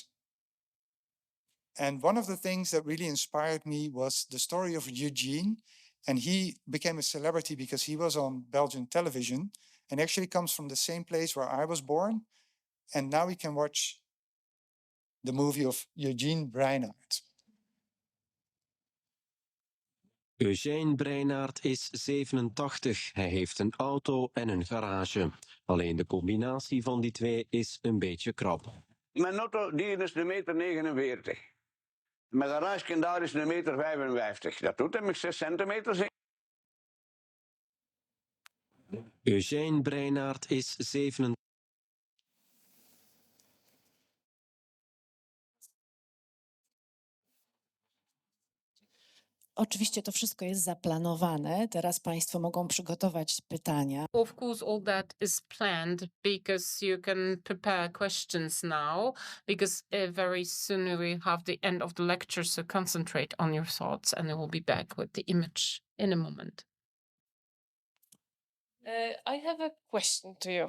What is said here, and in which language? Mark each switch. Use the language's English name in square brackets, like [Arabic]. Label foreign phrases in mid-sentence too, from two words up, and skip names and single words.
[English] And one of the things that really inspired me was the story of Eugene. And he became a celebrity because he was on Belgian television and actually comes from the same place where I was born. And now we can watch the movie of Eugene Breinart. [Dutch] Eugène Breinaert is 87. Hij heeft een auto en een garage. Alleen de combinatie van die twee is een beetje krap. Mijn auto die is 1,49 meter. Mijn garage daar is 1,55 meter. Dat doet hem 6 centimeter. Eugène Breinaert is 87. [Polish] Oczywiście to wszystko jest zaplanowane. Teraz Państwo mogą przygotować pytania. [English] Of course, all that is planned because you can prepare questions now, because very soon we will have the end of the lecture, so concentrate on your thoughts and I will be back with the image in a moment. I have a question to you.